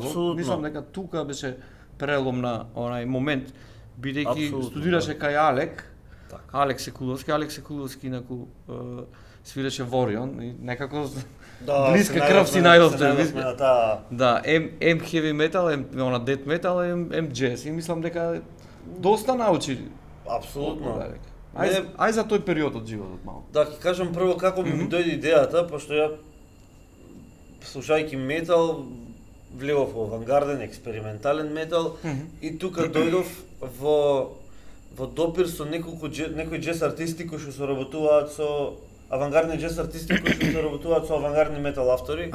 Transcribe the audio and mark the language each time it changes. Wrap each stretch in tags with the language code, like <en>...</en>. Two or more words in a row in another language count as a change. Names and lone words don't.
<mk>Апсолутно. Мислам дека тука беше прелом на онај момент, бидејќи Апсолутно, студираше да. кај Алек. Така. Алек Секуловски инаку свиреше Ворион и некако блиска се крв си најдовме најдовте. на таа. Да, ем</mk> <en>heavy metal,</en> <mk>ем</mk> <en>death metal,</en> <mk>ем jazz и мислам дека доста научи. Апсолутно. Ај за тој период од животот малку. Да, ќе кажам прво како ми дојде идејата, пошто ја слушајќи метал влевов во авангарден, експериментален метал и тука дојдов во допир со некои џез артисти кои што соработуваат со авангардни џез артисти кои што соработуваат со авангардни метал автори.</mk>